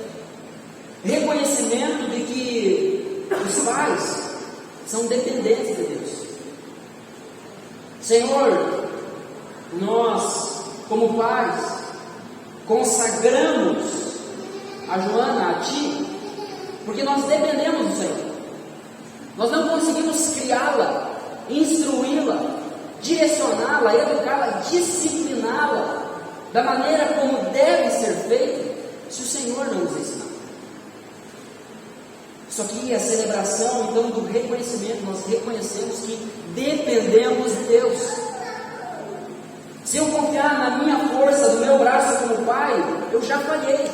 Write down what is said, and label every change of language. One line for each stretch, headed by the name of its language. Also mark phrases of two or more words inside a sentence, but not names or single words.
Portuguese: Reconhecimento de que os pais são dependentes de Deus. Senhor, nós, como pais, consagramos a Joana a Ti, porque nós dependemos do Senhor. Nós não conseguimos criá-la, instruí-la, direcioná-la, educá-la, discipliná-la da maneira como deve ser feito, se o Senhor não nos ensinar. Isso aqui é a celebração, então, do reconhecimento. Nós reconhecemos que dependemos de Deus. Se eu confiar na minha força, no meu braço como pai, eu já falhei.